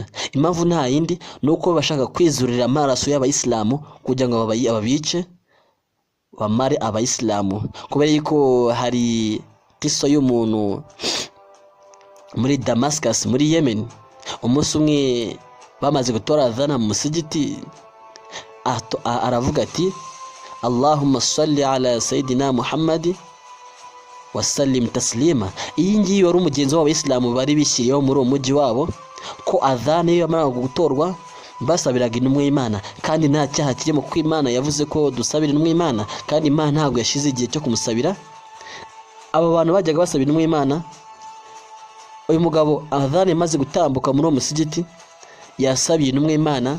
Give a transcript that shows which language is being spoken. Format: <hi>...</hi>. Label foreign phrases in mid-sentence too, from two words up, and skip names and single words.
<rw>Impamvu nta yindi nuko bashaka kwizurira amaraso y'abayisilamu kugira ngo ababice bamare abayisilamu. Kubera yuko hari kiso y'umuntu muri Damascus muri Yemen, umunsi umwe bamaze gutora adhana mu musigiti, aravuga ati</rw> <ar>اللهم صل على سيدنا محمد وسلم تسليما.</ar> <rw>Iyi ngiyi wari umugenzi w'abayisilamu bari bishyiriyeho muri uwo mujyi wabo, ko adhana iyo yamara gutorwa basabiraga intumwa y'Imana, kandi nta cyaha kirimo kuko Imana yavuze ko dusabira intumwa y'Imana, kandi Imana ntabwo yashize igihe cyo kumusabira. Aba bantu bajyaga basabira intumwa y'Imana. Uyu mugabo adhana imaze gutambuka muri uwo musigiti, yasabiye intumwa y'Imana.</rw>